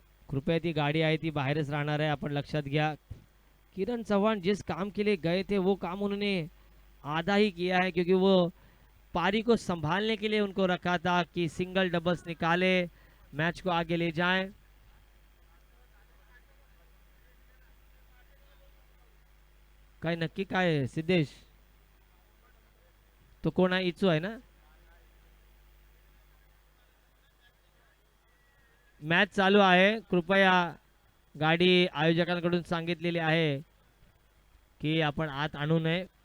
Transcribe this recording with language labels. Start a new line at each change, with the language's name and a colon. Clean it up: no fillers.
Marathi: कृपया ती गाडी आहे ती बाहेरच राहणार आहे, आपण लक्षात घ्या।
Hindi: किरण चौहान जिस काम के लिए गए थे वो काम उन्होंने आधा ही किया है, क्योंकि वो पारी को संभालने के लिए उनको रखा था कि सिंगल डबल्स निकाले, मैच को आगे ले जाएं।
Marathi: काय नक्की काय आहे सिद्धेश? तो कोण आहे? इचू आहे ना? मॅच चालू आहे। कृपया गाडी आयोजकांकडून सांगितलेली आहे की आपण आत आणू नये।